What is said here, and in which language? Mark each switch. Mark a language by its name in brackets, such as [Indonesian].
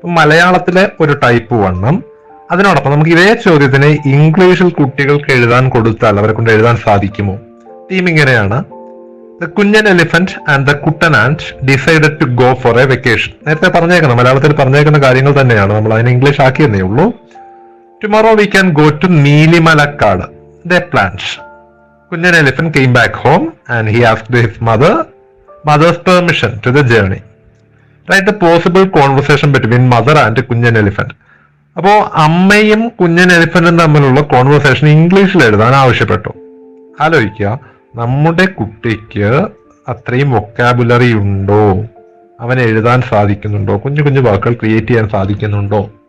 [Malayalam] മലയാളത്തിലെ ഒരു ടൈപ്പ് 1. അതിനോടൊപ്പം നമുക്ക് ഇതേ ചോദ്യത്തിന് ഇംഗ്ലീഷിൽ കുട്ടികൾക്ക് എഴുതാൻ കൊടുത്താൽ അവരെ കൊണ്ട് എഴുതാൻ സാധിക്കുമോ? [English] Theme ഇങ്ങനെയാണ്: the Kunjan elephant and the Kuttan and decided to go for a vacation. [Malayalam] നേരത്തെ പറഞ്ഞേക്കണം, മലയാളത്തിൽ പറഞ്ഞേക്കുന്ന കാര്യങ്ങൾ തന്നെയാണ്, നമ്മൾ അതിനെ ഇംഗ്ലീഷ് ആക്കിയെന്നേ ഉള്ളൂ. [English] Tomorrow we can go to നീലിമലക്കാട്. They planned. Kunjan elephant came back home and he asked his mother's permission to the journey. Write the possible conversation between mother and Kunjan elephant. [Malayalam] അപ്പോ അമ്മയും കുഞ്ഞൻ എലിഫന്റും തമ്മിലുള്ള conversation ഇംഗ്ലീഷിൽ എഴുതാൻ ആവശ്യപ്പെട്ടു. ആലോചിക്കുക, നമ്മുടെ കുട്ടിക്ക് അത്രയും വൊക്കാബുലറി ഉണ്ടോ? അവൻ എഴുതാൻ സാധിക്കുന്നുണ്ടോ? കുഞ്ഞു കുഞ്ഞു വാക്കുകൾ ക്രിയേറ്റ് ചെയ്യാൻ സാധിക്കുന്നുണ്ടോ?